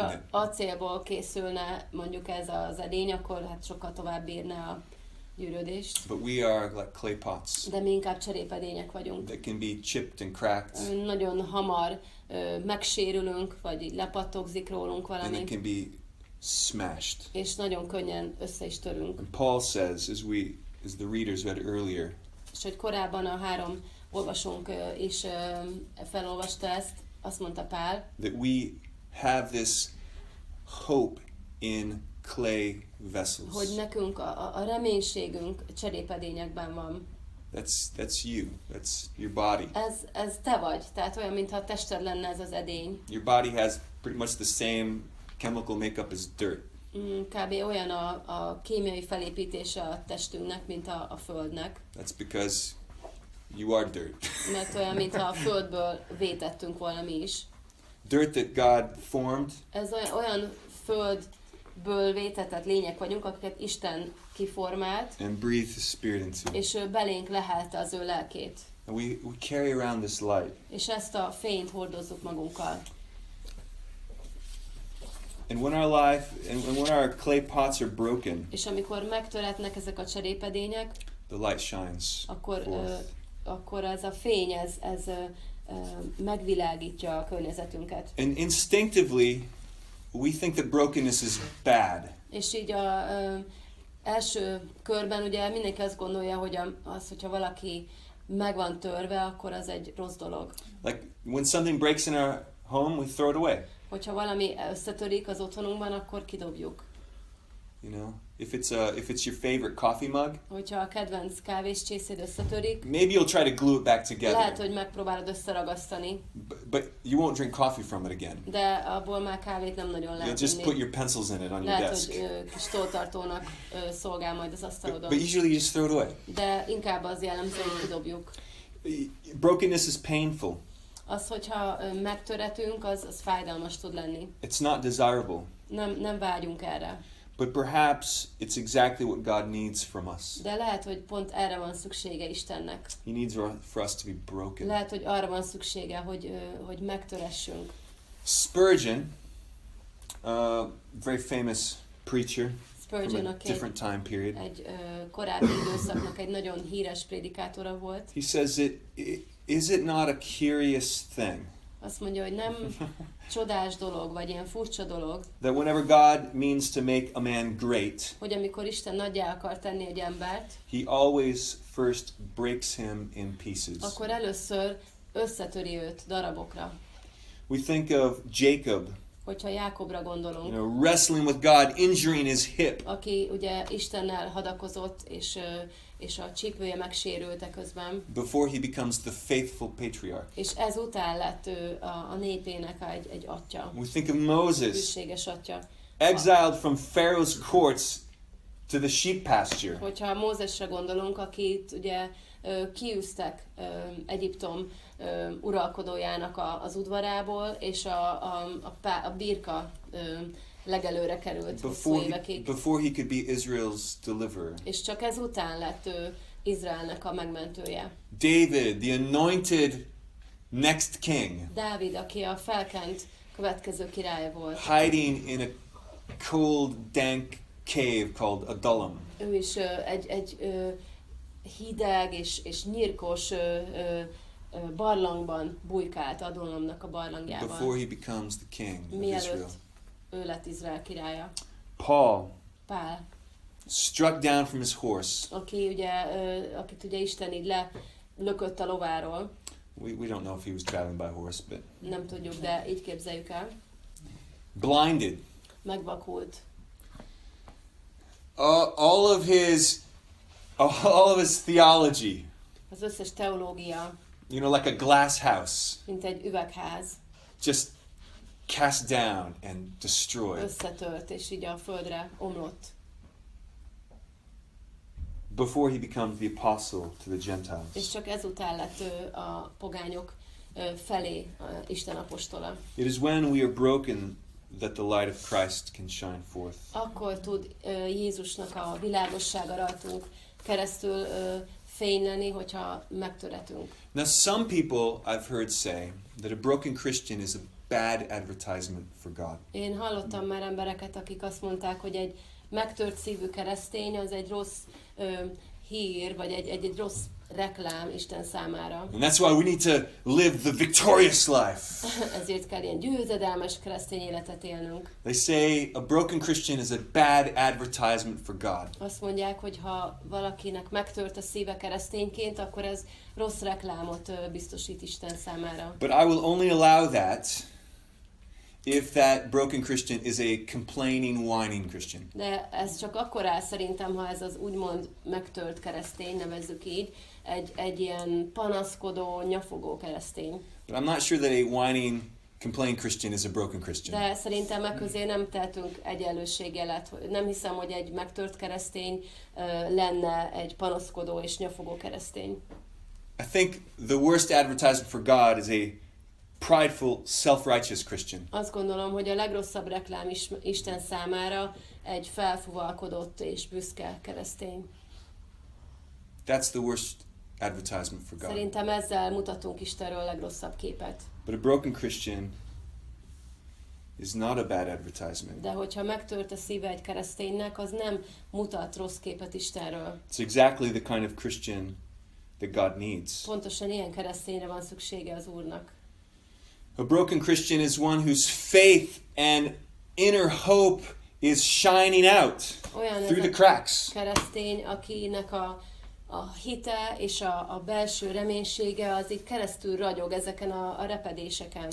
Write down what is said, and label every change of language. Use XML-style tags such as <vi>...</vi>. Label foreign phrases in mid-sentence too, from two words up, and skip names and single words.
<hu>Hogyha</hu> <en>it?</en> <hu>acélból készülne mondjuk ez az edény, akkor hát sokkal tovább bírná a gyűrődést.</hu> <en>But we are like clay pots</en> <hu>De mi inkább cserépedények vagyunk.</hu> <en>that can be chipped and cracked,</en> <hu>Nagyon hamar megsérülünk, vagy így lepattogzik rólunk</hu> <en>and</en> <hu>valami,</hu> <en>it can be smashed.</en> <hu>és nagyon könnyen össze is törünk.</hu> <en>And Paul says, as the readers read earlier,</en> <hu>És hogy korábban a 3 olvasónk is felolvasta ezt, azt mondta Pál,</hu> <en>that we have this hope in clay vessels.</en> <hu>hogy nekünk a reménységünk cserépedényekben van.</hu> <en>That's you. That's your body.</en> <hu>Ez te vagy, tehát olyan, mintha a tested lenne ez az edény.</hu> <en>Your body has pretty much the same chemical makeup as dirt.</en> <hu>Kb. Olyan a kémiai felépítése a testünknek, mint a földnek.</hu> <en>That's because you are dirt.</en> <hu>Mert olyan, mintha a földből vétettünk volna mi is.</hu> <en>Dirt that God formed</en> <hu>Ez olyan földből vétetett lények vagyunk, akiket Isten kiformált,</hu> <en>and breathed His Spirit into.</en> <hu>és ő belénk lehelte az ő lelkét.</hu> <en>And we carry around this light.</en> <hu>És ezt a fényt hordozzuk magunkkal.</hu> <en>And when our clay pots are broken,</en> <hu>És amikor megtöretnek ezek a cserépedények,</hu> <en>the light shines forth.</en> <hu>akkor ez a fény, ez megvilágítja a környezetünket.</hu> <en>And instinctively, we think that brokenness is bad.</en> <hu>És így első körben ugye mindenki azt gondolja, hogy hogyha valaki meg van törve, akkor az egy rossz dolog.</hu> <en>Like when something breaks in our home, we throw it away.</en> <hu>Hogyha valami összetörik az otthonunkban, akkor kidobjuk.</hu> <en>You know, if it's your favorite coffee mug,</en> <hu>Hogyha a kedvenc kávéscsészéd összetörik,</hu> <en>maybe you'll try to glue it back</en> <hu>lehet,</hu> <en>together.</en> <hu>hogy megpróbálod összeragasztani,</hu> <en>But you won't drink coffee from it again.</en> <hu>de abból már kávét nem nagyon</hu> <en>You'll</en> <hu>lehet</hu> <en>just put</en> <hu>inni.</hu> <en>your pencils in it on your</en> <hu>Lehet,</hu> <en>desk.</en> <hu>hogy kis toltartónak szolgál majd az</hu> <en>But</en> <hu>asztalodon.</hu> <en>usually you just throw it away.</en> <hu>De inkább az jellemző, hogy kidobjuk.</hu> <en>Brokenness is painful.</en> <hu>Az, hogyha megtöretünk, az fájdalmas tud lenni.</hu> <en>It's not desirable.</en> <hu>Nem vágyunk erre.</hu> <en>But perhaps it's exactly what God needs from us.</en> <hu>De lehet, hogy pont erre van szüksége Istennek.</hu> <en>He needs for us to be broken.</en> <hu>Lehet, hogy arra van szüksége, hogy megtöressünk.</hu> <en>Spurgeon, very famous preacher</en> <hu>Spurgeon,</hu> <en>from a</en> <hu>aki</hu> <en>different time period,</en> <hu>egy korábbi időszaknak egy nagyon híres prédikátora volt.</hu> <en>he says is it not a curious thing</en> <hu>Azt mondja, hogy nem csodás dolog, vagy ilyen furcsa dolog,</hu> <en>that whenever God means to make a man great,</en> <hu>hogy amikor Isten nagyjá akar tenni egy embert,</hu> <en>he always first breaks him in pieces.</en> <hu>akkor először összetöri őt darabokra.</hu> <en>We think of Jacob,</en> <hu>Hogyha Jákobra gondolunk,</hu> <en>wrestling with God, injuring his hip.</en> <hu>aki ugye Istennel hadakozott, és a csípője megsérült közben,</hu> <en>Before he becomes the faithful patriarch.</en> <hu>és ezután lett ő a népének egy atya,</hu> <en>We think of Moses,</en> <hu>hűséges atya.</hu> <en>exiled from Pharaoh's courts to the sheep pasture.</en> <hu>Hogyha Mózesre gondolunk, akit ugye kiűztek Egyiptom uralkodójának az udvarából, és a birka legelőre került hosszú évekig.</hu> <en>Before he could be Israel's deliverer.</en> <hu>És csak ezután lett ő Izraelnek a megmentője.</hu> <en>David, the anointed next king,</en> <hu>Dávid, aki a felkent következő király volt.</hu> <en>hiding in a cold, dank cave called Adullam.</en> <hu>Ő is egy hideg és nyírkos barlangban bujkált, Adullamnak a barlangjában.</hu> <en>Before he becomes the king of</en> <hu>Mielőtt</hu> <en>Israel.</en> <hu>ő lett Izrael királya.</hu> <en>Paul,</en> <hu>Pál,</hu> <en>struck down from his horse.</en> <hu>akit ugye Isten így lökött a lováról.</hu> <en>We don't know if he was traveling by horse, but</en> <hu>Nem tudjuk, de így képzeljük el.</hu> <en>blinded.</en> <hu>Megvakult.</hu> <en>All of his theology,</en> <hu>Az összes teológia,</hu> <en>like a glass house,</en> <hu>mint egy üvegház,</hu> <en>just cast down and destroyed.</en> <hu>összetört, és így a földre omlott.</hu> <en>Before he becomes the apostle to the</en> <hu>És</hu> <en>Gentiles.</en> <hu>csak ezután lett ő a pogányok felé Isten apostola.</hu> <en>It is when we are broken that the light of Christ can shine forth.</en> <hu>Akkor tud Jézusnak a világossága rajtunk keresztül fényleni, hogyha megtöretünk.</hu> <en>Now, some people I've heard say that a broken Christian is a bad advertisement for God.</en> <hu>Én hallottam már embereket, akik azt mondták, hogy egy megtört szívű keresztény az egy rossz hír, vagy egy rossz reklám Isten számára.</hu> <en>And that's why we need to live the victorious life.</en> <hu>Ezért kell ilyen győzedelmes keresztény életet élnünk.</hu> <en>They say a broken Christian is a bad advertisement for God.</en> <hu>Azt mondják, hogy ha valakinek megtört a szíve keresztényként, akkor ez rossz reklámot biztosít Isten számára.</hu> <en>But I will only allow that if that broken Christian is a complaining, whining Christian.</en> <hu>De ez csak akkor áll szerintem, ha ez az úgymond megtört keresztény, nevezzük így, egy ilyen panaszkodó, nyafogó keresztény.</hu> <en>But I'm not sure that a whining, complaining Christian is a broken Christian.</en> <hu>De szerintem e közé nem tehetünk egyenlőségjelet. Nem hiszem, hogy egy megtört keresztény lenne egy panaszkodó és nyafogó keresztény.</hu> <en>I think the worst advertisement for God is a prideful, self-righteous Christian.</en> <hu>Azt gondolom, hogy a legrosszabb reklám Isten számára egy felfuvalkodott és büszke keresztény.</hu> <en>That's the worst advertisement for God.</en> <hu>Szerintem ezzel mutatunk Istenről a legrosszabb képet.</hu> <en>But a broken Christian is not a bad advertisement.</en> <hu>De hogyha megtört a szíve egy kereszténynek, az nem mutat rossz képet Istenről.</hu> <en>It's exactly the kind of Christian that God needs.</en> <hu>Pontosan ilyen keresztényre van szüksége az Úrnak.</hu> <en>A broken Christian is one whose faith and inner hope is shining out</en> <hu>Olyan</hu> <en>through the</en> <hu>ez a</hu> <en>cracks.</en> <hu>keresztény, akinek a hite és a belső reménysége az így keresztül ragyog ezeken a repedéseken.</hu>